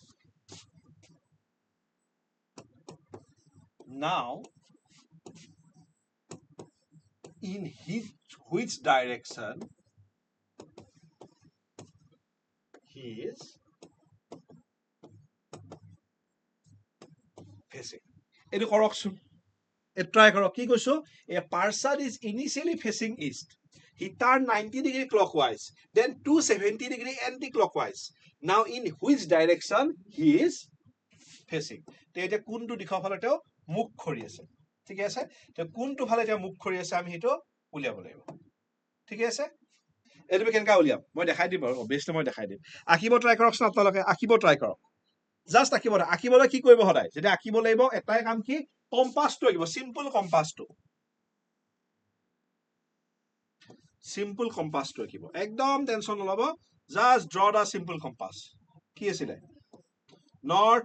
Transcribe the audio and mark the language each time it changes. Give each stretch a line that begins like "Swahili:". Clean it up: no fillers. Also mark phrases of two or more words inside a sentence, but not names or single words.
English: Now, in which direction he is facing?
Assamese: এটু কৰকচোন। Try কৰক। কি কৈছ?
English: A person is initially facing east. He turned 90 degree clockwise, then 270 degree anti-clockwise. Now, in which direction he is facing?
Assamese: তে কোনটো দিখা ফালে তেওঁ মুখ কৰি আছে. ঠিক আছে তে কোনটো ফালে এতিয়া মুখ খৰি আছে আমি হেটো উলিয়াব লাগিব ঠিক আছে এটো কেনকা উলিয়াম মই দেখাই দিম আৰু অবভিয়াসলি মই দেখাই দিম আকিব ট্ৰাই কৰকছন আপোনালোকে আকিব ট্ৰাই কৰক জাস্ট আকিবলৈ কি কৰিব সদায় যদি আকিব লাগিব এটাই কাম কি কম্পাসটো আকিব
English: simple compass
Assamese: আকিব একদম টেনশন নলব
English: just draw the simple compass
Assamese: কি আছিল নর্থ